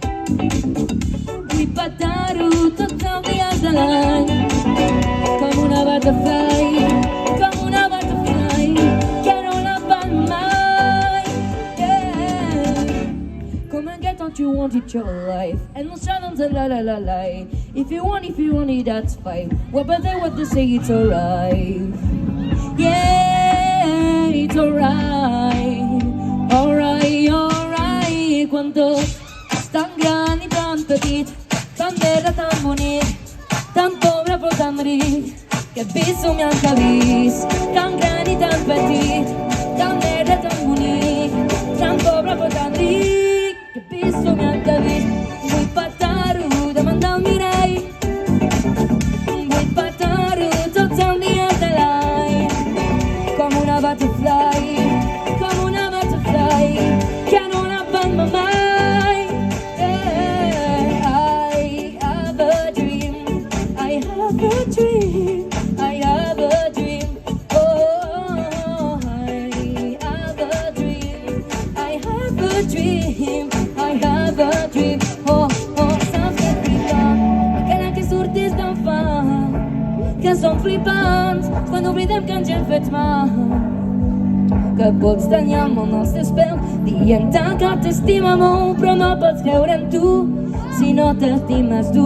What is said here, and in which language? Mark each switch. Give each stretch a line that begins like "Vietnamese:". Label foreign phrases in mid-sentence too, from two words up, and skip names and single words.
Catalan: Vull petar-ho tots els dies de l'any, com una butterfly, com una butterfly, que no la fan mai.
English: Yeah. Come and get what you want, it's your life, and no shadows and la la la la. If you want it, that's fine. What they say, it's alright. Yeah, it's alright. Alright, alright.
Catalan: Quan tot és tan gran i tan petit, tan verd, tan bonic, tan pobre però tan ric, que he vist somiant que he vist. Tan gran i tan petit, tan verd, tan bonic, tan pobre però tan ric, que he vist somiant que he vist. Vull petar-ho davant del mirall, vull petar-ho tots els dies de l'any, com una butterfly, com una butterfly, que no la fan mai.
English: Yeah. I have a dream, I have a dream, I have a dream. Oh, I have a dream, I have a dream, I have a dream.
Catalan: Oh, saps què flipant, encara que surtis d'en fam, que som flipants quan oblidem que ens hem fet mal, que pots tenir el món als teus peus dient-te que t'estima molt, però no pots creure en tu si no t'estimes tu.